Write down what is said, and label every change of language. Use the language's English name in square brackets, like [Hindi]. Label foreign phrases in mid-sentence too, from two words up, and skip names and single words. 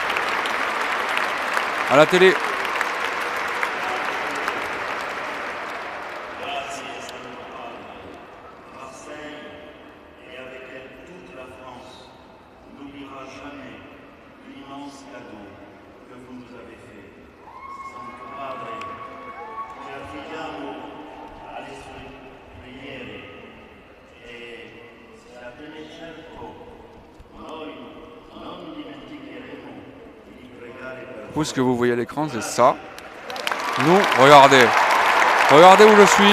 [French] À la télé. Marseille, et avec elle toute la France, n'oubliera jamais l'immense cadeau que vous nous avez fait. [Italian] Santo Padre, ci affidiamo alle sue preghiere e se appena cerco noi non dimenticheremo di pregare per [French] Vous, ce que vous voyez à l'écran, c'est ça. Nous, regardez. Regardez où je suis.